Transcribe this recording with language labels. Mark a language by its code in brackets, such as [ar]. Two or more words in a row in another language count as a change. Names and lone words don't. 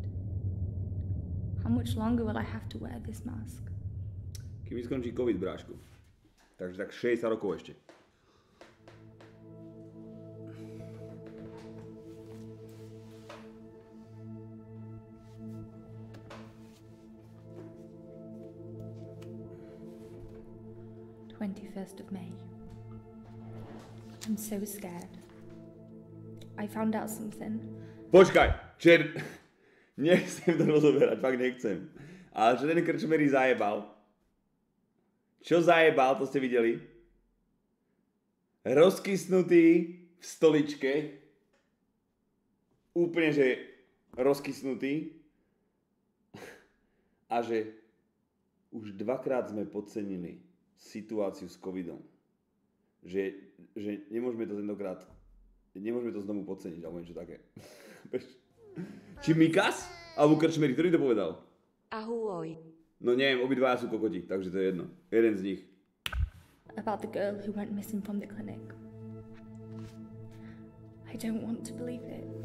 [en] How much longer will I have to wear this mask? [sk] Kým mi skončí COVID, brášku. Takže tak 60 rokov ešte. [en] May. I'm so scared. I found out something. [sk] Počkaj, nechcem to rozoberať, fakt nechcem. Ale čo ten krčmerí zajebal? Čo zajebal, to ste videli? Rozkysnutý v stoličke. Úplne, že rozkysnutý. A že Už dvakrát sme podcenili situáciu s covidom. Že nemôžeme to tentokrát, nemôžeme to znovu podceniť, alebo niečo také. Či Mikas? Alebo Krčmery, ktorý to povedal? Ahoj. No neviem, obidvaja sú kokoti, takže to je jedno. Jeden z nich. [en] About the girl who went missing from the clinic. I don't want to believe it.